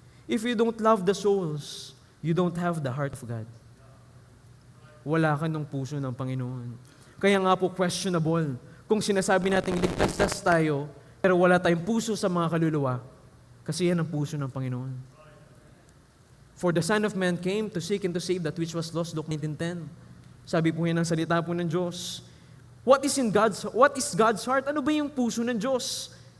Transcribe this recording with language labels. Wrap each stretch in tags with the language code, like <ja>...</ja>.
<en>If you don't love the souls, you don't have the heart of God.</en> <tl>Wala ka ng puso ng Panginoon. Kaya nga po questionable kung sinasabi natin ligtas tayo, pero wala tayong puso sa mga kaluluwa, kasi yan ang puso ng Panginoon.</tl> <en>For the Son of Man came to seek and to save that which was lost, Luke 19:10.</en> <tl>Sabi po yan ang salita po ng Diyos.</tl> <en>What is God's heart?</en> <tl>Ano ba yung puso ng Diyos?</tl>